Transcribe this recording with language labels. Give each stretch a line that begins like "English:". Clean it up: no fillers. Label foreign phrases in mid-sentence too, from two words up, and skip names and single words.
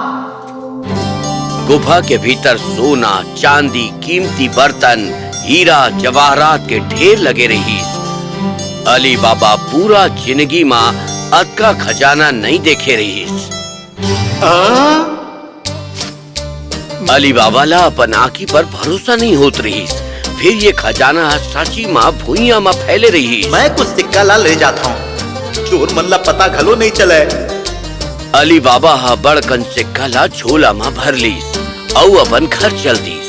Chhattisgarhi: गुफा के भीतर सोना, चांदी, कीमती बर्तन, हीरा जवाहरात के ढेर लगे रही। अली बाबा पूरा जिंदगी में अतका खजाना नहीं देखे रही। अली बाबा ला अपन आँखी पर भरोसा नहीं होत रही। फिर ये खजाना सची माँ भुइया में फैले रही। मैं कुछ सिक्का ला ले जाता हूँ। चोर मन ला पता घलो नहीं चले। अली बाबा हा बड़कन सिक्का ला झोला में भर लीस और अपन घर चल दीस।